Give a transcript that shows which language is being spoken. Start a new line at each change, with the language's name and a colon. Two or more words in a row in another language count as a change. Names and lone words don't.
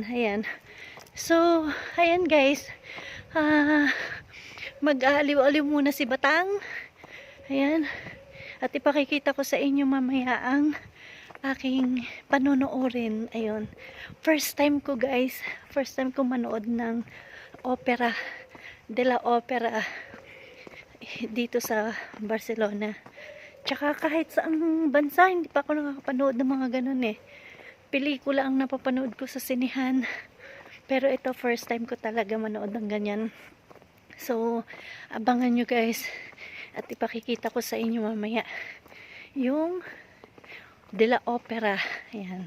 Filipino: Ayan. So, ayan guys. Mag-aaliw-aliw muna si Batang. Ayan. At ipakikita ko sa inyo mamaya ang aking panonoorin. Ayun.
English: First time
Filipino: ko guys.
English: First time
Filipino: ko manood ng opera. De la Opera. Dito sa Barcelona. Tsaka kahit sa bansa, hindi pa ako nakakapanood ng mga ganun eh. Pelikula ang napapanood ko sa sinihan. Pero ito,
English: first time
Filipino: ko talaga manood ng ganyan. So, abangan nyo guys. At ipakikita ko sa inyo mamaya yung De la Opera. Ayan.